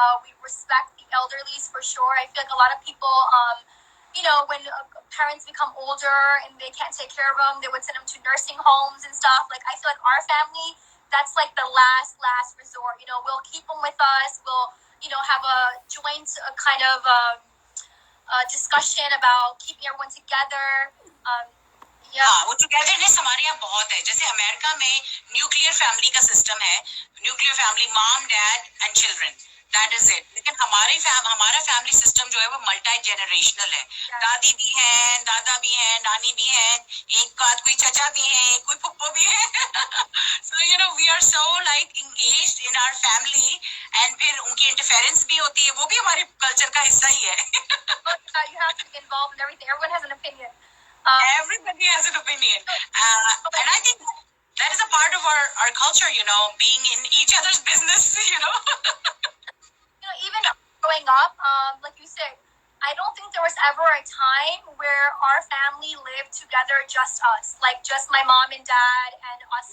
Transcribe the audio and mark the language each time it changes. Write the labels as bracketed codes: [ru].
[en] We respect the elderlies for sure. I feel like a lot of people, when parents become older and they can't take care of them, they would send them to nursing homes and stuff. Like, I feel like our family, that's like the last resort. We'll keep them with us. We'll, have a joint kind of discussion about keeping everyone together. [hi] हाँ, वो togetherness हमारे यहाँ बहुत है. जैसे America में nuclear family का system है. [en] Nuclear family, mom, dad and children, that is it. [hi] लेकिन हमारा फैमिली सिस्टम जो है वो मल्टी जेनरेशनल है. दादी भी हैं, दादा भी हैं, नानी भी हैं, एक आध कोई चचा भी हैं, कोई पुप्पो भी है. [en] So we are so like engaged in our family, [hi] and फिर उनकी इंटरफेरेंस भी होती है, वो भी हमारे कल्चर का हिस्सा ही है. [en] You have to be involved in everything. Everyone has an opinion. Everybody has an opinion. And I think that is a part of our culture, being in each other's business, Even growing up, like you said, I don't think there was ever a time where our family lived together, just us, like just my mom and dad and us.